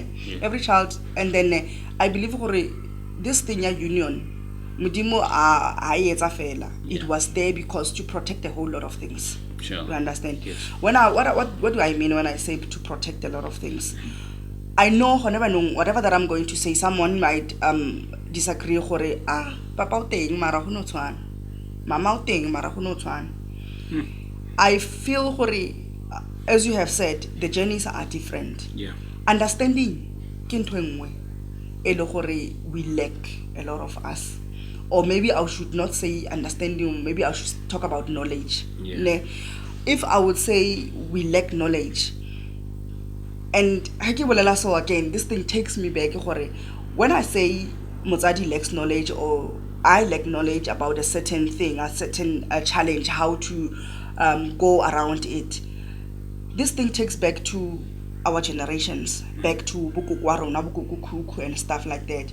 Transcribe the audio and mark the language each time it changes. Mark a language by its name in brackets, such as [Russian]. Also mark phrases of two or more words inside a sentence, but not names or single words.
[English] Every child, and then I believe hore, this thing ya union Mudimo it was there because to protect a whole lot of things. Sure. You understand? Yes. When what do I mean when I say to protect a lot of things? I know whatever that I'm going to say, someone might disagree [Southern Sotho] hore papa o teng mara ho no tshwana. Mama o teng mara ho no tshwana. [English] I feel hore, as you have said, the journeys are different. Yeah. Understanding [Southern Sotho] ke ntho enngwe e le gore [English] we lack a lot of us. Or maybe I should not say understanding, maybe I should talk about knowledge. Yeah. If I would say we lack knowledge, and so again, this thing takes me back. When I say Motsadi lacks knowledge or I lack knowledge about a certain thing, a certain challenge, how to go around it, this thing takes back to our generations, back to Bukuku and stuff like that.